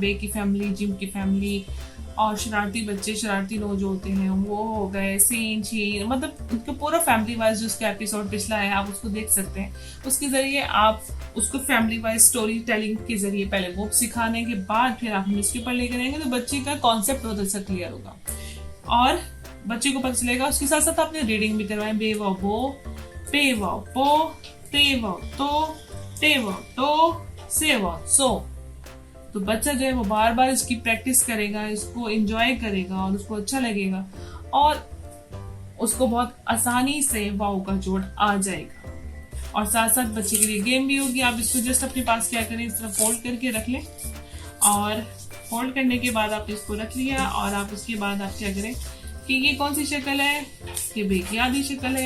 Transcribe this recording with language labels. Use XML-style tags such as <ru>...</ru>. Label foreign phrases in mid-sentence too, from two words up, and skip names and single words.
<hi>बे की फैमिली, जिम की फैमिली, और शरारती बच्चे, शरारती लोग जो होते हैं वो हो गए, सीन छीन, मतलब उनका पूरा</hi> <en>family wise</en> <hi>जो उसका एपिसोड पिछला है आप उसको देख सकते हैं। उसके जरिए आप उसको</hi> <en>family wise story telling</en> <hi>के जरिए पहले वो सिखाने के बाद फिर आप इसके ऊपर लेकर आएंगे तो बच्चे का कॉन्सेप्ट बहुत अच्छा क्लियर होगा और बच्चे को पता चलेगा। उसके साथ साथ आपने रीडिंग भी करवाएं, बे वाव बो, पे वाव पो, ते वाव तो, ते वाव तो, से वाव सो। तो बच्चा जो है वो बार बार इसकी प्रैक्टिस करेगा, इसको एंजॉय करेगा और उसको अच्छा लगेगा और उसको बहुत आसानी से वाव का जोड़ आ जाएगा। और साथ साथ बच्चे के लिए गेम भी होगी। आप इसको जस्ट अपने पास क्या करें, इस तरह फोल्ड करके रख लें और फोल्ड करने के बाद आप इसको रख लिया और आप उसके बाद आप क्या करें कि ये कौन सी शक्ल है, ये बे की आधी शक्ल है।</hi>